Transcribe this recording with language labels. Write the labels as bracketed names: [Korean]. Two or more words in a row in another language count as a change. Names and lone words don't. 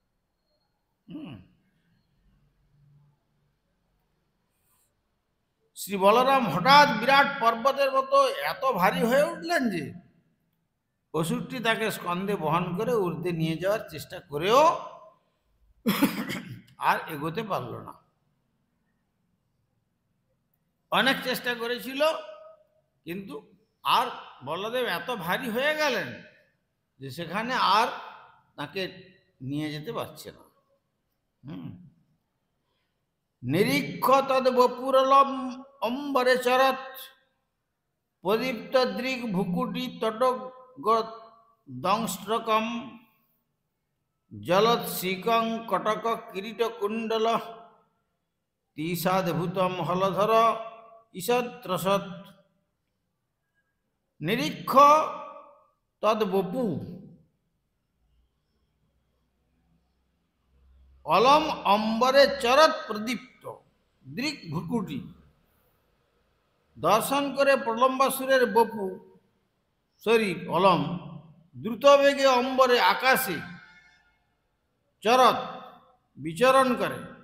[Bangla] শ্রী বলরাম হঠাৎ বিরাট পর্বতের মতো এত ভারী হয়ে উঠলেন যে অসুরটি তাকে স্কন্ধে বহন করে ঊর্ধ্বে নিয়ে যাওয়ার চেষ্টা করেও আর এগোতে পারল না। অনেক চেষ্টা করেছিল, কিন্তু আর বলদেব এত ভারী হয়ে গেলেন যে সেখানে আর তাকে নিয়ে যেতে পারছে না। [Sanskrit] নিরীক্ষ তদ বপুরলম অম্বরে চরত প্রদীপ্ত দৃগ ভুকুটি তটক দংষ্ট্রকম জলৎসিকং কটক কিরীট কুণ্ডল তিসাদ্ভূতম হলধর ঈষৎরসৎ। নিরীক্ষ তদ বপু অলম অম্বরে চরৎ প্রদীপ্ত। [Bangla] দৃক ভ্রুকুটি দর্শন করে প্রলম্বাসুরের বপু শরীর অলম দ্রুত বেগে অম্বরে আকাশে চরত বিচরণ করে।